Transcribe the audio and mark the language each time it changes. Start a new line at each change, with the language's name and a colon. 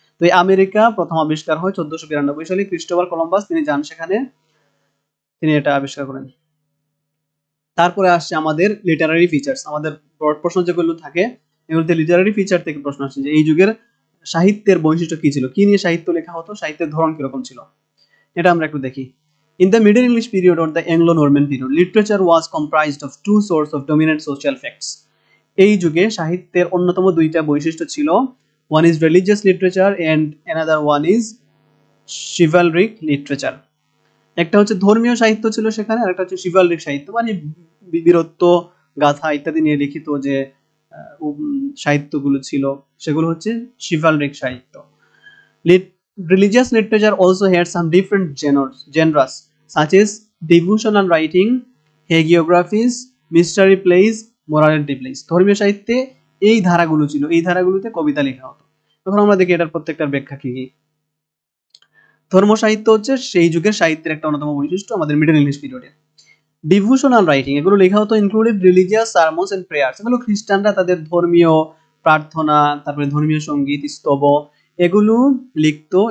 Bangla: তো এই আমেরিকা প্রথম আবিষ্কার হয় 1492 সালে। ক্রিস্টোফার কলম্বাস তিনি যান সেখানে, তিনি এটা আবিষ্কার করেন। তারপরে আসছে আমাদের লিটারারি ফিচার্স। আমাদের ব্রড প্রশ্ন যেগুলো থাকে এগুলোতে লিটারারি ফিচার থেকে প্রশ্ন আসছে যে এই যুগের সাহিত্যের বৈশিষ্ট্য কি ছিল, কি নিয়ে সাহিত্য লেখা হতো, সাহিত্যের ধরন কিরকম ছিল, এটা আমরা একটু দেখি।
English: In the Middle English period or the Anglo Norman period, literature was comprised of two sorts of dominant social facts.
Bangla: এই যুগে সাহিত্যের অন্যতম দুইটা বৈশিষ্ট্য ছিল,
English: one is religious literature and another one is chivalric literature.
Bangla: একটা হচ্ছে ধর্মীয় সাহিত্য ছিল সেখানে, আর একটা হচ্ছে chivalric সাহিত্য, মানে বীরত্ব গাথা ইত্যাদি নিয়ে লিখিত যে সাহিত্যগুলো ছিল সেগুলো হচ্ছে chivalric সাহিত্য।
English: Religious literature also had some different genres such as devotional writing, hagiographies, mystery plays, morality plays.
Bangla: ধর্মীয় সাহিত্যে এই ধারাগুলো ছিল, এই ধারাগুলোতে কবিতা লেখা হতো। তখন আমরা দেখি এটার প্রত্যেকটার ব্যাখ্যা কি কি। ধর্ম সাহিত্য হচ্ছে সেই যুগের সাহিত্যের একটা অন্যতম বৈশিষ্ট্য আমাদের মিডল ইংলিশ পিরিয়ডে।
English: Devotional writing, এগুলো লেখা হতো included religious sermons and prayers.
Bangla: এগুলো খ্রিস্টানরা তাদের ধর্মীয় প্রার্থনা, তারপরে ধর্মীয় সঙ্গীত, স্তব, এগুলো লিখতো।